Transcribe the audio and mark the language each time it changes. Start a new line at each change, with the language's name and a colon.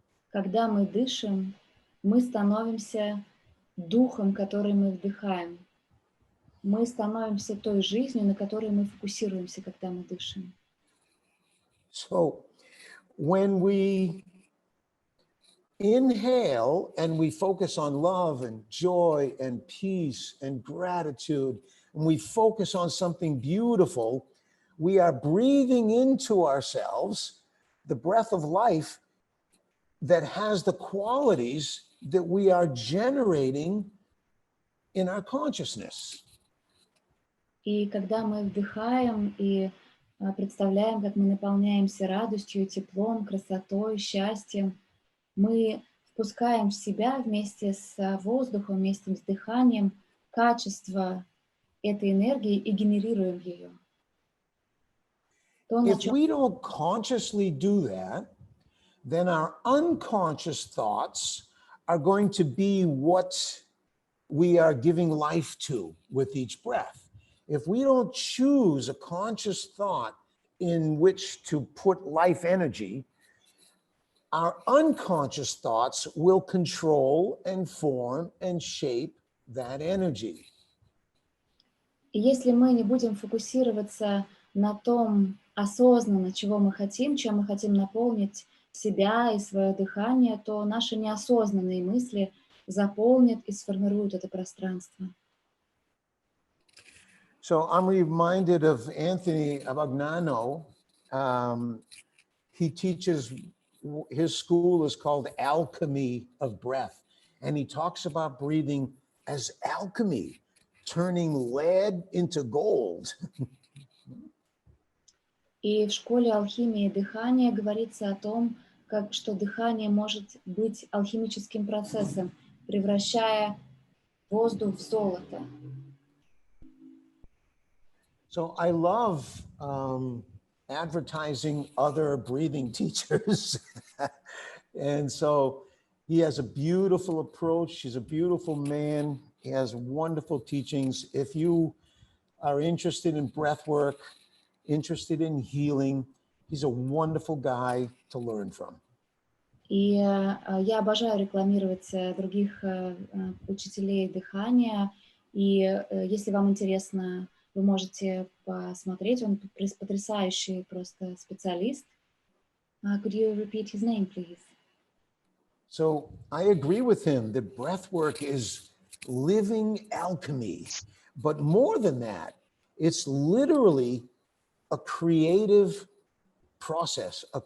Russian: Когда мы дышим, мы становимся духом, который мы вдыхаем. Мы становимся той жизнью, на которой мы фокусируемся, когда мы дышим.
English: So when we inhale and we focus on love and joy and peace and gratitude, and we focus on something beautiful, we are breathing into ourselves the breath of life that has the qualities that we are generating in our consciousness.
Russian: И когда мы вдыхаем и представляем, как мы наполняемся радостью, теплом, красотой, счастьем, мы впускаем в себя вместе с воздухом, вместе с дыханием качество этой энергии и генерируем ее. То, на
English: If
Russian: чем
English: we don't consciously do that, then our unconscious thoughts are going to be what we are giving life to with each breath. If we don't choose a conscious thought in which to put life energy, our unconscious thoughts will control and form and shape that energy. И если мы не будем фокусироваться на том осознанно, чего мы хотим, чем мы хотим наполнить себя и свое дыхание, то наши неосознанные мысли заполнят и сформируют это пространство. So I'm reminded of Anthony Abagnano. He teaches, his school is called Alchemy of Breath. And he talks about breathing as alchemy, turning lead into gold. И в школе алхимии и дыхания говорится о том, что дыхание может быть алхимическим процессом, превращая воздух в золото. So I love advertising other breathing teachers. And so he has a beautiful approach. He's a beautiful man. He has wonderful teachings. If you are interested in breath work, interested in healing, he's a wonderful guy to learn from.
Russian: И я обожаю рекламировать других учителей дыхания. И если вам интересно, вы можете посмотреть. Он потрясающий просто специалист.
English: Could you repeat his name, please? So I agree with him that breath work is living alchemy. But more than that, it's literally a creative process.